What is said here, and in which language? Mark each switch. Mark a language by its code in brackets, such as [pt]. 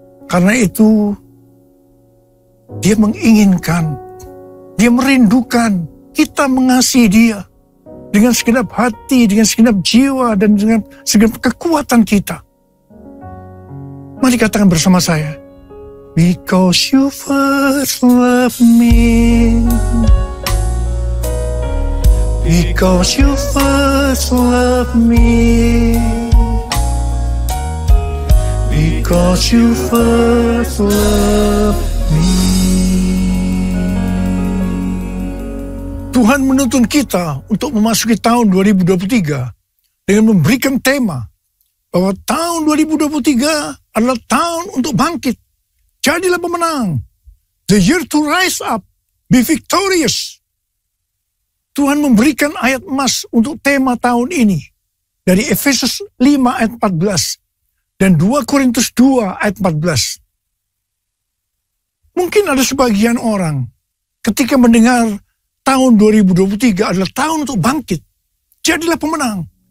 [id] Karena itu, Dia menginginkan, Dia merindukan kita mengasihi Dia dengan segenap hati, dengan segenap jiwa, dan dengan segenap kekuatan kita. Mari katakan bersama saya, [en] because you first love me, because you first love me, because you first love me. [id] Tuhan menuntun kita untuk memasuki tahun 2023 dengan memberikan tema bahwa tahun 2023 adalah tahun untuk bangkit. Jadilah pemenang. [en] The year to rise up, be victorious. [id] Tuhan memberikan ayat emas untuk tema tahun ini dari Efesus 5 ayat 14 dan 2 Korintus 2 ayat 14. Mungkin ada sebagian orang ketika mendengar tahun 2023 adalah tahun untuk bangkit. Jadilah pemenang.